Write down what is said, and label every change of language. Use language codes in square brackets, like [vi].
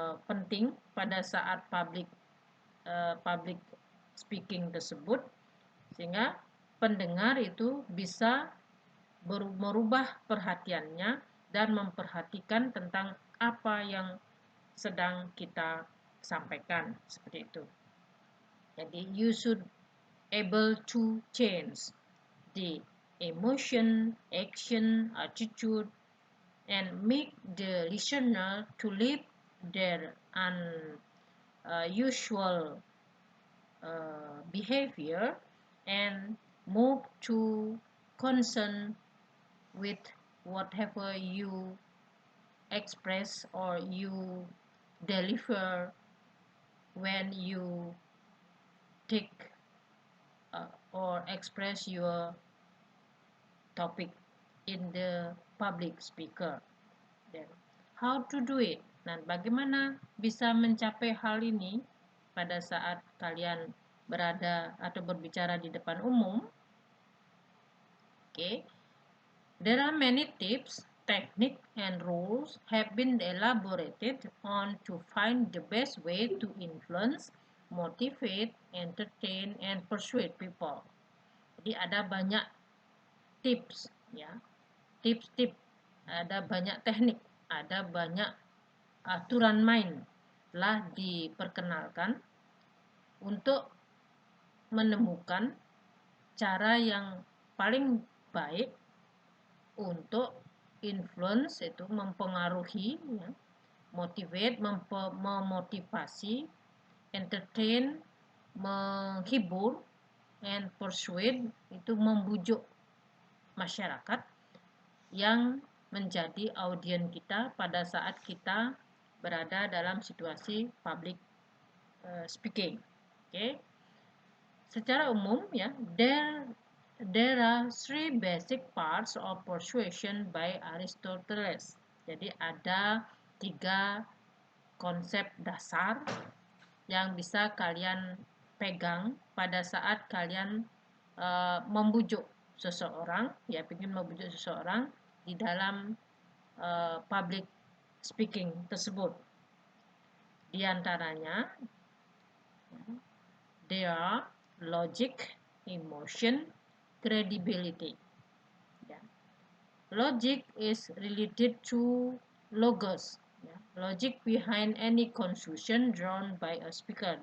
[id] penting pada saat public speaking tersebut, sehingga pendengar itu bisa merubah perhatiannya dan memperhatikan tentang apa yang sedang kita sampaikan, seperti itu. [en] Jadi you should able to change the emotion, action, attitude, and make the listener to leave their unusual behavior and move to concern with whatever you express or you deliver when you take or express your topic in the public speaker. Then, how to do it? [id] Nah, bagaimana bisa mencapai hal ini pada saat kalian berada atau berbicara di depan umum? [en] Okay. There are many tips, techniques, and rules have been elaborated on to find the best way to influence motivate, entertain, and persuade people. [id] Jadi ada banyak tips, ya, tips-tips, ada banyak teknik, ada banyak aturan main telah diperkenalkan untuk menemukan cara yang paling baik untuk influence, itu mempengaruhi, ya, motivate, memotivasi, entertain, menghibur, and persuade, itu membujuk masyarakat yang menjadi audiens kita pada saat kita berada dalam situasi public speaking. [en] Okay. [id] Secara umum, ya, [en] there are three basic parts of persuasion by Aristoteles. [id] Jadi ada 3 konsep dasar yang bisa kalian pegang pada saat kalian membujuk seseorang, ya, ingin membujuk seseorang di dalam public speaking tersebut. Di antaranya, [en] they are logic, emotion, credibility. Ya. Logic is related to logos. Ya. Logic behind any conclusion drawn by a speaker.